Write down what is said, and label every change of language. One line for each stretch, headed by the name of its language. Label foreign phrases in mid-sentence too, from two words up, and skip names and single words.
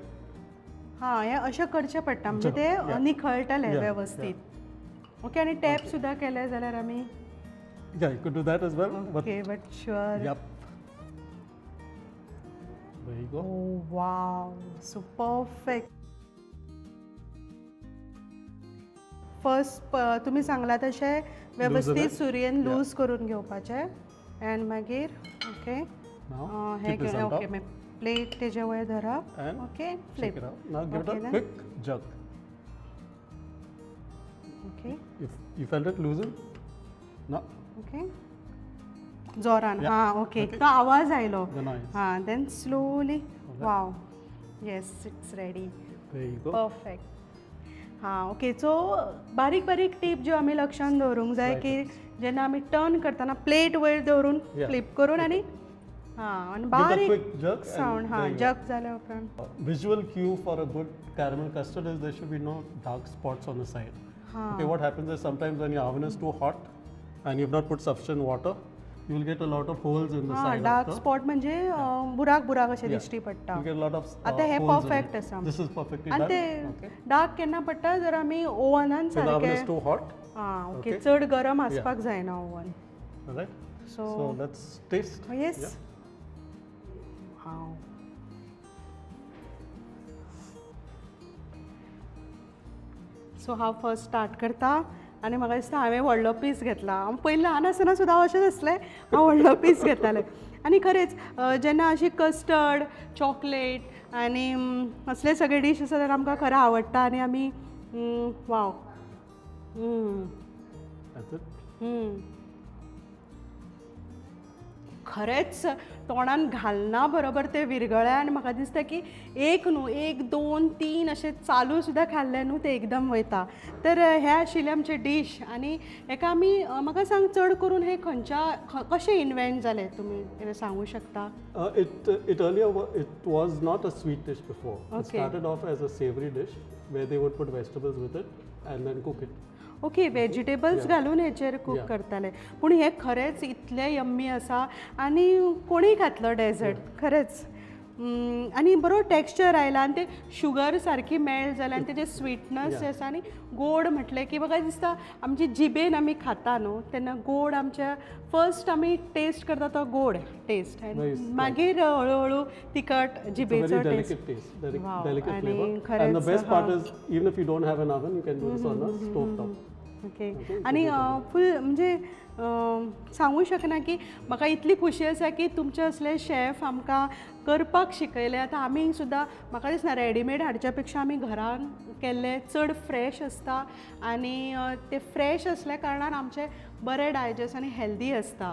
Konkani: हां, हें अशें करचें पडटा म्हणजे तें निखळटलें वेवस्थीत. ओके, आनी टॅप सुद्दां केलें जाल्यार आमी.
English: Yeah, you could do that as well. okay, but sure. Yep. There you go. wow, so perfect.
Konkani: फर्स्ट तुमी सांगला तशें वेवस्थीत सुरयेन लूज करून घेवपाचें एंड मागीर ओके
English: Now
Konkani: हे
English: keep this on ओके top.
Konkani: प्लेट तेजे वयर धरप.
English: And ओके, Take फ्लिप. it out. Now give Okay, it a then. quick jug. ओके If you felt it loosen. No. ओके,
Konkani: जोरान.
English: Yeah.
Konkani: हां, ओके,
English: Okay.
Konkani: तो आवाज आयलो.
English: The noise. हां, then slowly. Okay. wow, yes, it's ready. There you go. परफेक्ट.
Konkani: हां, ओके, सो बारीक बारीक टीप ज्यो आमी लक्षान दवरूंक जाय की जेन्ना आमी टर्न करतना प्लेट वयर दवरून फ्लिप करून आनी हां आनी
English: Give a
Konkani: बारीक
English: quick jerk. सावंड. and हां, there you go.
Konkani: जग जाल्या उपरांत.
English: Visual cue for a good caramel custard is there should be no dark spots on the side.
Konkani: हां,
English: Okay, what happens is sometimes when your oven is too hot, and you've not put sufficient water, you will get a lot of holes in the side डार्क of the.
Konkani: स्पॉट म्हणजे बुराक बुराक अशें दिश्टी पडटा.
English: You get a lot of
Konkani: आता हे
English: holes in परफेक्ट it.
Konkani: आसा.
English: This is perfectly
Konkani: आनी
English: done.
Konkani: ते
English: Okay.
Konkani: डार्क केन्ना पडटा जर आमी ओवनान
English: When the oven is
Konkani: सारके
English: too hot. ओके Okay.
Konkani: चड गरम आसपाक जायना ओवन.
English: Alright. So let's taste. येस. Yeah. वाव.
Konkani: सो हांव
English: first start
Konkani: करता आनी म्हाका दिसता हांवें व्हडलो पीस घेतला. हांव पयलीं ल्हान आसतना सुद्दां हांव अशेंच आसलें, हांव व्हडलो पीस घेतालें. आनी खरेंच जेन्ना अशी कस्टर्ड, चॉकलेट आनी असले सगळे डीश आसा जाल्यार आमकां खरें आवडटा आनी आमी वाव.
English: That's it.
Konkani: खरेंच तोंडान घालना बरोबर ते विरगळ्या आनी म्हाका दिसता की एक न्हू, एक, दोन, तीन अशें चालू सुद्दां खाल्लें न्हू ते एकदम वयता. तर हे आशिल्ले आमचे डीश आनी हेका आमी म्हाका सांग चड करून हे खंयच्या कशें इन्वेंट जालें तुमी सांगूं शकता?
English: It earlier it was not a sweet dish before. It Okay. started off as a savory dish where they would put vegetables with it and then cook it. ओके,
Konkani: वेजिटेबल्स घालून हेचेर कूक
English: Yeah.
Konkani: करताले. पूण हे खरेंच इतलें यम्मी आसा आनी कोणीय खातलो डेजर्ट खरेंच. आनी बरो टेक्स्चर आयला आनी ते शुगर सारकी मेल्ट जाल्या आनी तेजे स्वीटनस आसा आनी गोड म्हटलें की म्हाका दिसता आमची जिबेन आमी खाता न्हू तेन्ना गोड आमच्या फर्स्ट आमी टेस्ट करता तो गोड टेस्ट आनी मागीर हळू तिखट
English: It's a
Konkani: जिबेचो
English: very टेस्ट. delicate taste, Wow. delicate And flavor. And the
Konkani: खरेंच,
English: best part is, even if you don't have an oven, you can do this on a stove top. ओके. Okay,
Konkani: आनी फूल म्हणजे सांगूं शकना की म्हाका इतली खुशी आसा की तुमचे असले शेफ आमकां करपाक शिकयले. आतां आमी सुद्दां म्हाका दिसना रेडीमेड हाडच्या पेक्षा आमी घरान केल्ले चड फ्रेश आसता आनी ते फ्रेश असल्या कारणान आमचे बरे डायजेस्ट आनी हेल्दी आसता.